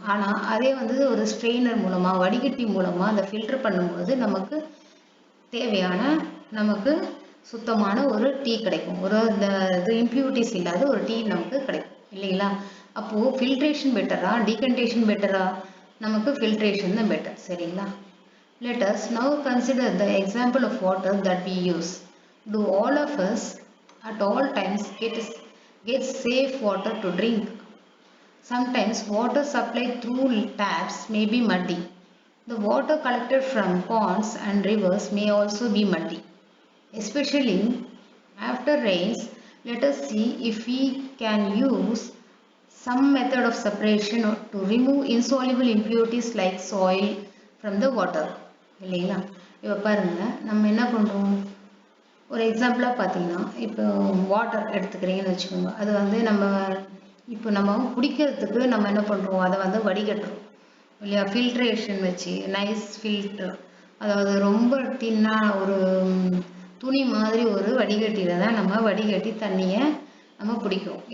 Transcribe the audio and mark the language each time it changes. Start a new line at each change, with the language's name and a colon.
Tamil: ஆனால் அதே ஒரு ஸ்ட்ரெயினர் மூலமாக வடிகட்டி மூலமாக அதை ஃபில்டர் பண்ணும்போது நமக்கு தேவையான நமக்கு சுத்தமான ஒரு டீ கிடைக்கும், ஒரு இது இம்ப்யூரிட்டிஸ் இல்லாத ஒரு டீ நமக்கு கிடைக்கும் இல்லைங்களா. அப்போது ஃபில்ட்ரேஷன் பெட்டரா டீகண்டேஷன் பெட்டரா, நமக்கு ஃபில்ட்ரேஷன் தான் பெட்டர். சரிங்களா,
English: let us now consider the example of water that we use. Do all of us at all times get safe water to drink? Sometimes water supplied through taps may be muddy. The water collected from ponds and rivers may also be muddy. Especially after rains, let us see if we can use some method of separation to remove insoluble impurities like soil from the water.
Tamil: இல்லைங்களா, இப்போ பாருங்கள் நம்ம என்ன பண்ணுறோம், ஒரு எக்ஸாம்பிளாக பார்த்தீங்கன்னா இப்போ வாட்டர் எடுத்துக்கிறீங்கன்னு வச்சுக்கோங்க, அது நம்ம இப்போ நம்ம குடிக்கிறதுக்கு நம்ம என்ன பண்ணுறோம், அதை வடிகட்டுறோம் இல்லையா, ஃபில்ட்ரேஷன் வச்சு நைஸ் ஃபில்டர், அதாவது ரொம்ப தின்னாக ஒரு துணி மாதிரி ஒரு வடிகட்டியில் தான் நம்ம வடிகட்டி தண்ணியை நம்ம குடிக்கிறோம்.